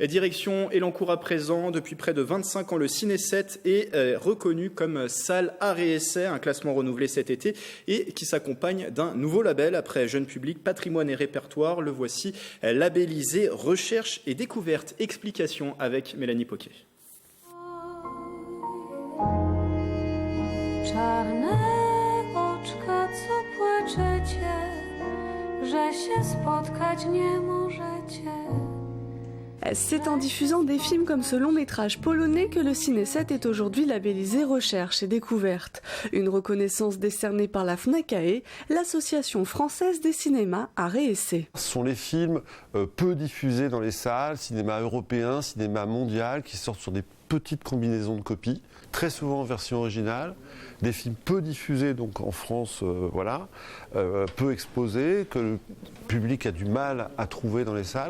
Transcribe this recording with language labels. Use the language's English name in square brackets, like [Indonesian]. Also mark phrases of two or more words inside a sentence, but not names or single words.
[French] Direction Elancourt à présent. Depuis près de 25 ans, le Ciné 7 est reconnu comme salle art et essai, un classement renouvelé cet été et qui s'accompagne d'un nouveau label. Après Jeune Public, Patrimoine et Répertoire, le voici labellisé Recherche et Découverte. Explication avec Mélanie Poquet. [Polish] Czarne oczka, co płaczecie, że się spotkać nie możecie. [French] C'est en diffusant des films comme ce long métrage polonais que le Ciné 7 est aujourd'hui labellisé Recherche et Découverte. Une reconnaissance décernée par la FNACAE, l'association française des cinémas art et essai. Ce sont les films peu diffusés dans les salles, cinéma européen, cinéma mondial, qui sortent sur des petites combinaisons de copies, très souvent en version originale, des films peu diffusés donc en France, peu exposés, que le public a du mal à trouver dans les salles.